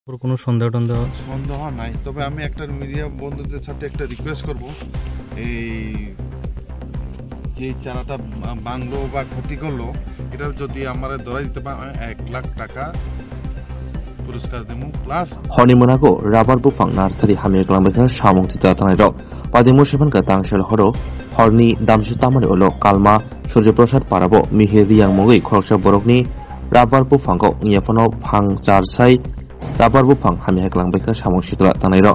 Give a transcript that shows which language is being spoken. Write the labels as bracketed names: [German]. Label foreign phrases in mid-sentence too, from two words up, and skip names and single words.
[Bangla] ওর কোনো সন্দেহ টন্দেহ সন্দেহ নাই, তবে আমি একটা মিডিয়া বন্ধুদের সাথে একটা রিকোয়েস্ট করব, এই যে চারাটা ভাঙলো বা ক্ষতি করলো, এটা যদি আমার ধরাই দিতে পারে 1 লাখ টাকা পুরস্কার দেবো প্লাস [Kok Borok] हरनिमोनागौ राबार बुफां नार्सारि हामियाग्लांबायखा सामंथिता थानायाव पादिमु सेफानखा तांसेल हरो हरनि दामसु तामानि उलो कालमा सूर्यप्रसाद पाराबो मिहिर रियां मुङै खरकसा बरकनि राबार बुफांखौ नियाफानाव फां चारसाय राबार बुफां हामियाग्लांबायखा सामंथिता थानायाव